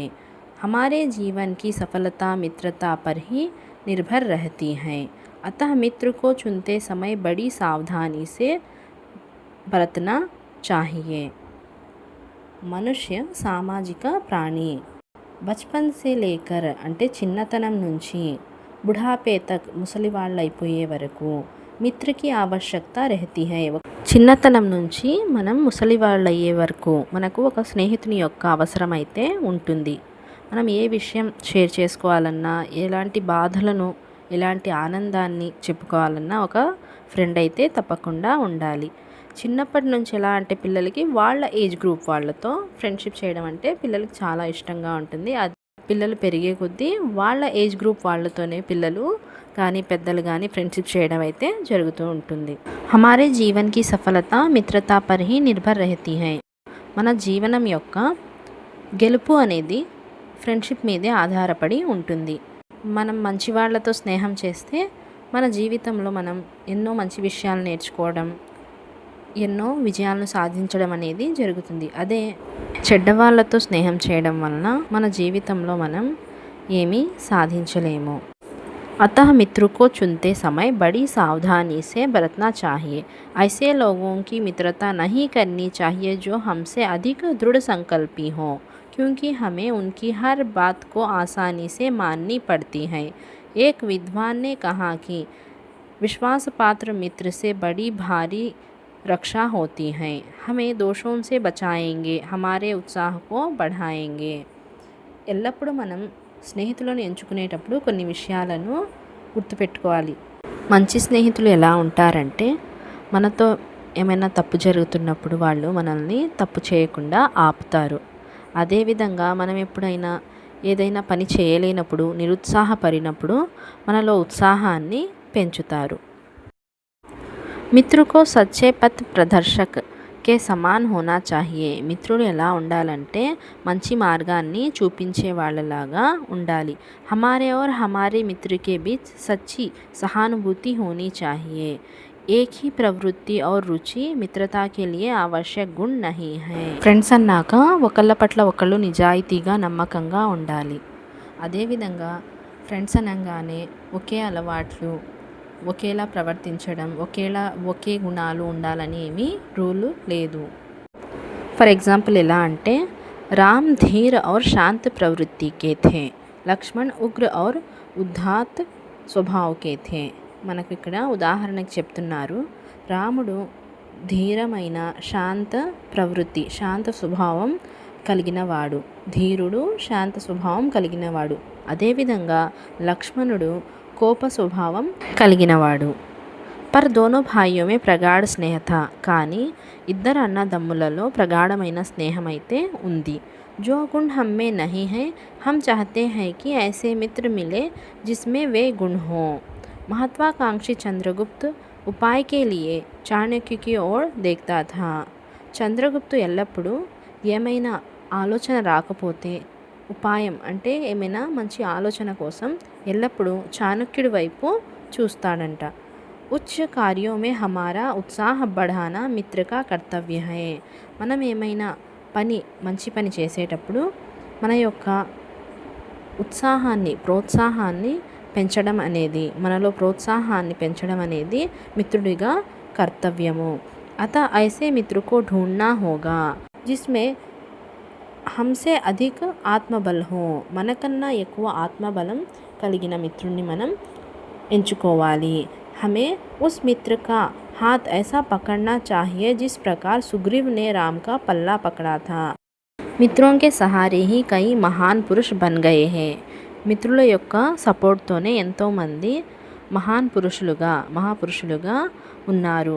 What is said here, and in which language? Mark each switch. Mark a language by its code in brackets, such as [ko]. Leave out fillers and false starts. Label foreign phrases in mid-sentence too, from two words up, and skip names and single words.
[hi] हमारे जीवन की सफलता मित्रता पर ही निर्भर रहती हैं. अतः मित्र को चुनते समय बड़ी सावधानी से बरतना चाहिए. [te] మనుష్య సామాజిక ప్రాణి. [hi] बचपन से लेकर [te] అంటే చిన్నతనం నుంచి, [hi] बुढ़ापे तक [te] ముసలి వాళ్ళైపోయే వరకు, [hi] मित्र की आवश्यकता रहती है [te] చిన్నతనం నుంచి మనం ముసలి వాళ్ళయ్యే వరకు మనకు ఒక స్నేహితుని యొక్క అవసరం అయితే ఉంటుంది. మనం ఏ విషయం షేర్ చేసుకోవాలన్నా, ఎలాంటి బాధలను, ఎలాంటి ఆనందాన్ని చెప్పుకోవాలన్నా ఒక ఫ్రెండ్ అయితే తప్పకుండా ఉండాలి. చిన్నప్పటి నుంచి ఎలా అంటే పిల్లలకి వాళ్ళ [en] age group [te] వాళ్ళతో ఫ్రెండ్షిప్ చేయడం అంటే పిల్లలకి చాలా ఇష్టంగా ఉంటుంది. పిల్లలు పెరిగే కొద్దీ వాళ్ళ [en] age group [te] వాళ్ళతోనే పిల్లలు కానీ పెద్దలు కానీ ఫ్రెండ్షిప్ చేయడం అయితే జరుగుతూ ఉంటుంది. [hi] हमारे जीवन की सफलता मित्रता पर ही निर्भर रहती है. [te] మన జీవనం యొక్క గెలుపు అనేది ఫ్రెండ్షిప్ మీదే ఆధారపడి ఉంటుంది. మనం మంచి వాళ్ళతో స్నేహం చేస్తే మన జీవితంలో మనం ఎన్నో మంచి విషయాలు నేర్చుకోవడం, ఎన్నో విజయాలను సాధించడం అనేది జరుగుతుంది. అదే చెడ్డ వాళ్ళతో స్నేహం చేయడం వలన మన జీవితంలో మనం ఏమీ సాధించలేము. [hi] अतः मित्रों को चुनते समय बड़ी सावधानी से बरतना चाहिए. ऐसे लोगों की मित्रता नहीं करनी चाहिए जो हमसे अधिक दृढ़ संकल्पी हों, क्योंकि हमें उनकी हर बात को आसानी से माननी पड़ती है. एक विद्वान ने कहा कि विश्वास पात्र मित्र से बड़ी भारी रक्षा होती है. हमें दोषों से बचाएंगे, हमारे उत्साह को बढ़ाएंगे. [te] ఎల్లప్పుడూ మనం స్నేహితులను ఎంచుకునేటప్పుడు కొన్ని విషయాలను గుర్తుపెట్టుకోవాలి. మంచి స్నేహితులు ఎలా ఉంటారంటే మనతో ఏమైనా తప్పు జరుగుతున్నప్పుడు వాళ్ళు మనల్ని తప్పు చేయకుండా ఆపుతారు. అదేవిధంగా మనం ఎప్పుడైనా ఏదైనా పని చేయలేనప్పుడు, నిరుత్సాహపడినప్పుడు మనలో ఉత్సాహాన్ని పెంచుతారు. [hi] मित्र को सच्चे पथ प्रदर्शक के समान होना चाहिए. [te] మిత్రుడు ఎలా ఉండాలంటే మంచి మార్గాన్ని చూపించే వాళ్ళలాగా ఉండాలి. [hi] హమారే और हमारे मित्र के बीच सच्ची सहानुभूति होनी चाहिए. एक ही प्रवृत्ति और रुचि मित्रता के लिए आवश्यक गुण नहीं है. [te] ఫ్రెండ్స్ అన్నాక ఒకళ్ళ పట్ల ఒకళ్ళు నిజాయితీగా నమ్మకంగా ఉండాలి. అదేవిధంగా ఫ్రెండ్స్ అనగానే ఒకే అలవాట్లు, ఒకేలా ప్రవర్తించడం, ఒకే గుణాలు ఉండాలని ఏమీ రూలు లేదు. [en] for example [te] ఎలా అంటే [hi] राम धीर और शांत प्रवृत्ति के थे, लक्ष्मण उग्र और उदात्त स्वभाव के थे. [te] మనకు ఇక్కడ ఉదాహరణకి చెప్తున్నారు. రాముడు ధీరమైన శాంత ప్రవృత్తి, శాంత స్వభావం కలిగినవాడు. ధీరుడు శాంత స్వభావం కలిగినవాడు. అదేవిధంగా లక్ష్మణుడు కోప స్వభావం కలిగినవాడు. [hi] पर दोनों भाइयों में प्रगाढ़ स्नेह था. [te] కానీ ఇద్దరు అన్నదమ్ములలో ప్రగాఢమైన స్నేహం అయితే ఉంది. [hi] जो गुण हम में नहीं है, हम चाहते हैं कि ऐसे मित्र मिले जिसमें वे गुण हों. महत्वाकांक्षी चंद्रगुप्त उपाय के लिए चाणक्य की ओर देखता था. [te] చంద్రగుప్తు ఎల్లప్పుడూ ఏమైనా ఆలోచన రాకపోతే ఉపాయం అంటే ఏమైనా మంచి ఆలోచన కోసం ఎల్లప్పుడూ చాణక్యుడి వైపు చూస్తాడంట. [hi] उच्च कार्यों में हमारा उत्साह बढ़ाना मित्र का कर्तव्य है. [te] మనం ఏమైనా మంచి పని చేసేటప్పుడు మన యొక్క ప్రోత్సాహాన్ని పెంచడం అనేది, మనలో ప్రోత్సాహాన్ని పెంచడం అనేది మిత్రుడిగా కర్తవ్యము. [hi] अतः ऐसे मित्र को ढूंढना होगा जिसमें हमसे अधिक आत्मबल हो. [te] మనకన్నా ఎక్కువ ఆత్మబలం కలిగిన మిత్రుడిని మనం ఎంచుకోవాలి. [hi] हमें उस मित्र का हाथ ऐसा पकड़ना चाहिए जिस प्रकार सुग्रीव ने राम का पल्ला पकड़ा था. మిత్రోं के सहारे ही कई महान पुरुष बन गए हैं. [te] మిత్రుల యొక్క సపోర్ట్తోనే ఎంతోమంది మహాపురుషులుగా ఉన్నారు.